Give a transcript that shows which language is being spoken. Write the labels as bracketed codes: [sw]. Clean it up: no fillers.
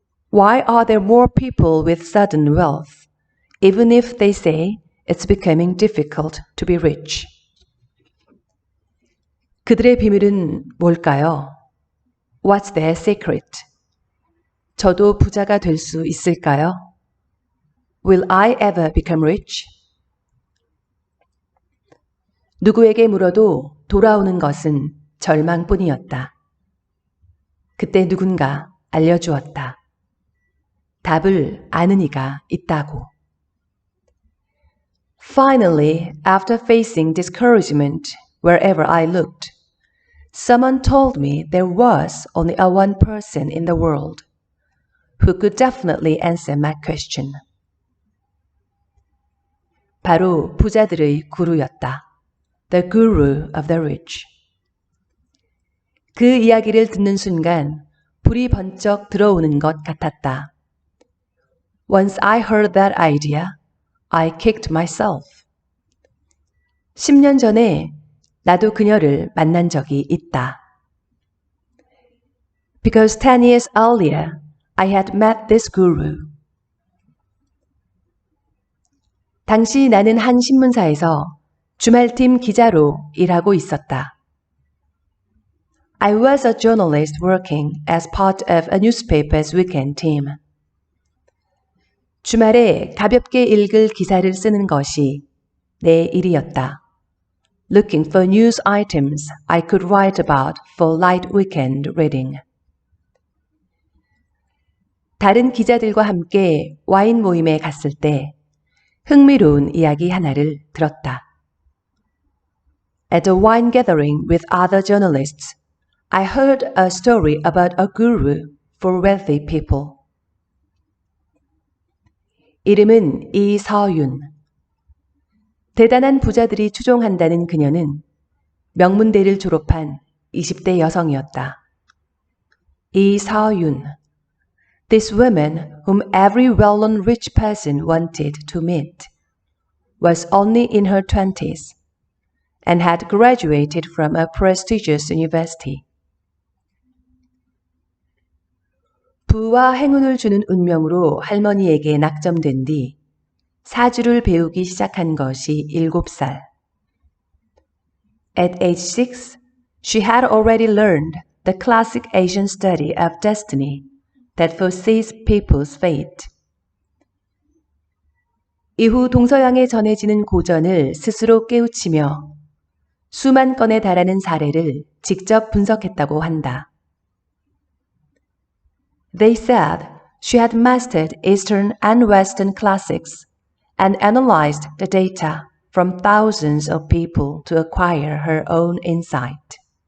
[en] Why are there more people with sudden wealth, even if they say it's becoming difficult to be rich? [ko] 그들의 비밀은 뭘까요? [en] What's their secret? [ko] 저도 부자가 될 수 있을까요? [en] Will I ever become rich? [ko] 누구에게 물어도 돌아오는 것은 절망뿐이었다. 그때 누군가 알려주었다. 답을 아는 이가 있다고. [en] Finally, after facing discouragement wherever I looked, someone told me there was only a one person in the world who could definitely answer my question. [ko] 바로 부자들의 구루였다. [en] The guru of the rich. [ko] 그 이야기를 듣는 순간 불이 번쩍 들어오는 것 같았다. [en] Once I heard that idea, I kicked myself. [ko] 10년 전에 나도 그녀를 만난 적이 있다. [en] Because 10 years earlier, I had met this guru. [ko] 당시 나는 한 신문사에서 주말팀 기자로 일하고 있었다. [en] I was a journalist working as part of a newspaper's weekend team. [ko] 주말에 가볍게 읽을 기사를 쓰는 것이 내 일이었다. [en] Looking for news items I could write about for light weekend reading. [ko] 다른 기자들과 함께 와인 모임에 갔을 때 흥미로운 이야기 하나를 들었다. [en] At a wine gathering with other journalists, I heard a story about a guru for wealthy people. [ko] 이름은 이서윤. 대단한 부자들이 추종한다는 그녀는 명문대를 졸업한 20대 여성이었다. 이서윤. [en] This woman, whom every well-known rich person wanted to meet, was only in her 20s and had graduated from a prestigious university. [ko] 부와 행운을 주는 운명으로 할머니에게 낙점된 뒤 사주를 배우기 시작한 것이 7살. [en] At age 6, she had already learned the classic Asian study of destiny that foresees people's fate. [ko] 이후 동서양에 전해지는 고전을 스스로 깨우치며 수만 건에 달하는 사례를 직접 분석했다고 한다. [en] They said she had mastered Eastern and Western classics and analyzed the data from thousands of people to acquire her own insight.